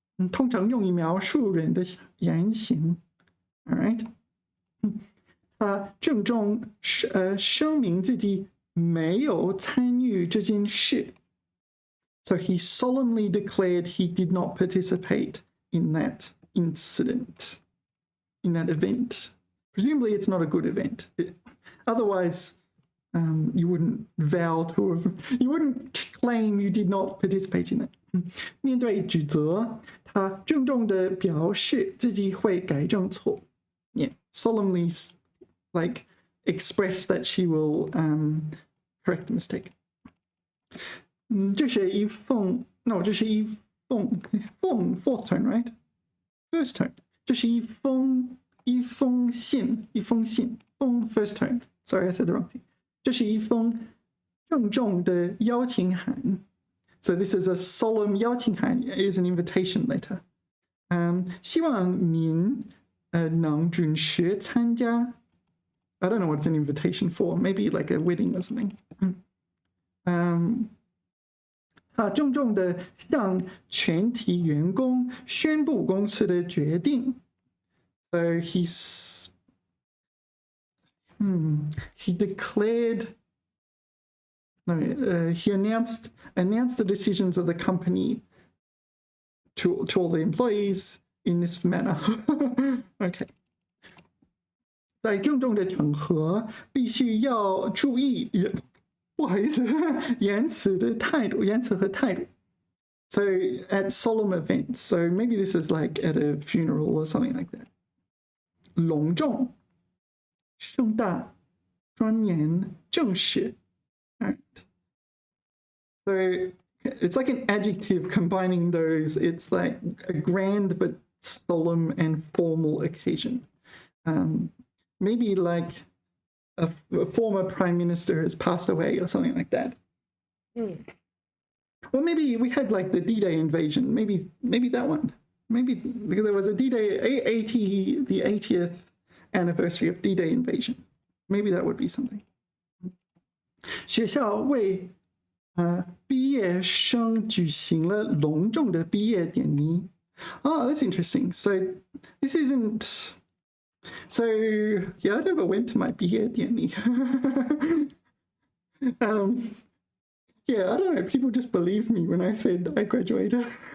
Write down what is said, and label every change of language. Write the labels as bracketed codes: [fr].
[zh] 通常用以描述人的言行。 [en] All right， [zh] 他郑重声明自己没有参与这件事。 [en] So he solemnly declared he did not participate in that incident, in that event. Presumably, it's not a good event. Otherwise, you wouldn't vow to have, you wouldn't claim you did not participate in it. [zh] 面对指责，他郑重地表示自己会改正错。 [en] Yeah, solemnly, like, express that she will correct the mistake. [zh] 这是一封 no， 这是一封 [en] fourth turn, right? First turn. [zh] 这是一封信 [en] first turn. Sorry, I said the wrong thing. [zh] 这是一封郑重的邀请函。 [en] So this is a solemn 邀请函 is an invitation letter. [zh] 希望您能准时参加。 [en] I don't know what it's an invitation for. Maybe like a wedding or something. [zh] 他郑重地向全体员工宣布公司的决定。 [en] So he declared. No, he announced the decisions of the company to all the employees in this manner. Okay. [zh] 在郑重的场合，必须要注意。不好意思，言辞和态度。 [en] So at solemn events, so maybe this is like at a funeral or something like that. [zh] 隆重、盛大、庄严、正式。 [en] All right. So it's like an adjective combining those. It's like a grand but solemn and formal occasion. Maybe like a former prime minister has passed away or something like that. Or maybe we had like the D-Day invasion. Maybe that one. Maybe there was a D-Day, the 80th anniversary of D-Day invasion. Maybe that would be something. [zh] 学校为毕业生举行了隆重的毕业典礼。 [en] Oh, that's interesting. So this isn't. So yeah, I never went to my 毕业典礼. Yeah, I don't know. People just believed me when I said I graduated.